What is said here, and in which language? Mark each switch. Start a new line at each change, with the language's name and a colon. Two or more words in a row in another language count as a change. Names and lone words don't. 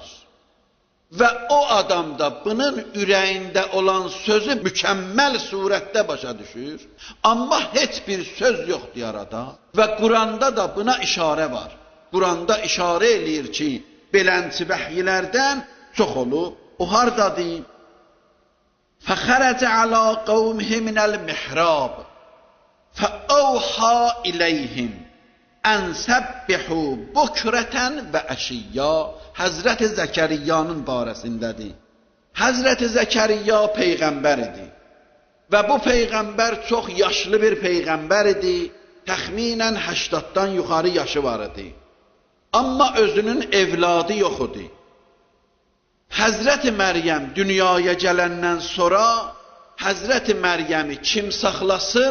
Azerbaijani: Və o adam da bunun ürəyində olan sözü mükəmməl surətdə başa düşür. Amma heç bir söz yoxdur arada. Və Quranda da buna işarə var. Quranda işarə eləyir ki, belənçi vəhyilərdən çox olub. O hardadır?
Arabic: فَخَرَجَ عَلَى قَوْمِهِ مِنَ الْمِحْرَابِ فَأَوْحَى إِلَيْهِمْ أَنْ سَبِّحُوا بُكْرَةً وَعَشِيًّا.
Azerbaijani: Həzrəti Zəkəriyanın barəsindədir. Həzrəti Zəkəriyya peyğəmbər idi. Və bu peyğəmbər çox yaşlı bir peyğəmbər idi. Təxminən 80-dan yuxarı yaşı var idi. Amma özünün evladı yox idi. Həzrəti Məryəm dünyaya gələndən sonra Həzrəti Məryəmi kim saxlasın?